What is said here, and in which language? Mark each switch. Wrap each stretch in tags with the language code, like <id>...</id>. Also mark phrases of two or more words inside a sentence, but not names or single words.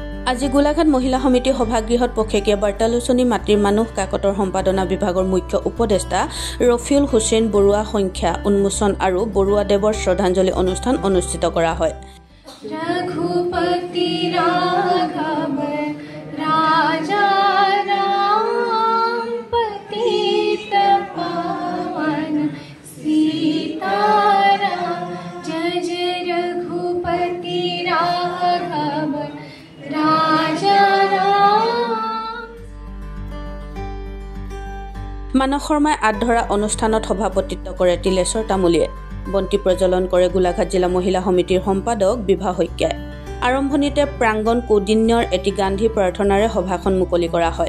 <as>আজি গোলাঘাট মহিলা সমিতি সভাগৃহত পক্ষেকীয়া বাৰ্তালোচনী মাটিৰ মানুহ কাকতৰ সম্পাদনা বিভাগৰ মুখ্য উপদেষ্টা ৰফিউল হুছেইন বৰুৱা সংখ্যা উন্মোচন আৰু বৰুৱা দেৱৰ শ্ৰদ্ধাঞ্জলি অনুষ্ঠান অনুষ্ঠিত কৰা হয়।</as> <hi>रघुपति राघव राजा राम पतित पावन सीताराम जय जय रघुपति राघव राजा राम।</hi> <as>মানস শৰ্মাই আধৰা অনুষ্ঠানত সভাপতিত্ব কৰে তিলেশ্বৰ তামুলীয়ে। বন্তি প্ৰজ্বলন কৰে গোলাঘাট জিলা মহিলা সমিতিৰ সম্পাদক বিভা শইকীয়াই। আৰম্ভণিতে প্ৰাংগণ কৌদিন্যৰ এটি গান্ধী প্ৰাৰ্থনাৰে সভাখন মুকলি কৰা হয়।</as>